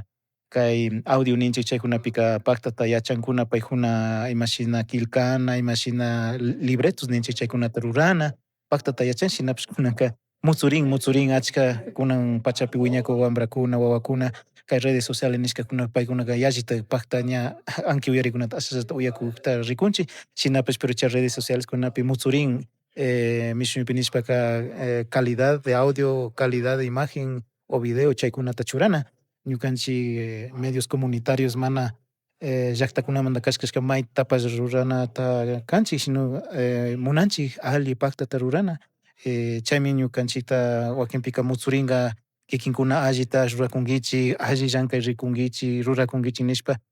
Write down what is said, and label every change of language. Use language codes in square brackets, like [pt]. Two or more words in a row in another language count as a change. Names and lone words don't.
[qu] kay audio ninchik chaykunapika paktata yachankuna paykuna imashina quilcana, imashina libretos ninchik chaykunata rurana, paktata yachan shinapish kunanka mutzurin achka kunan pachapi wiñakuq wambrakuna, wawakuna kay [es] redes sociales [qu] nishkakuna paykunaka yallita pakta ña anki uyarikunata ashallata uyakuqta rikunchik, shinapish pero chay [es] redes sociales [qu] kunapi mutzurin mishuypi nishpaka [es] calidad de audio, calidad de imagen o video [qu] chaykunata churana. Ñukanchik [es] medios comunitarios [qu] mana llaktakunamanta kashkashka maytapash ruranata kanchik, sino munanchik alli paktata rurana, chaymi ñukanchikta wakinpika mutzurinka kikinkuna allitash rurakunkichik, alli llankay rikunkichik, rurakunkichik nishpa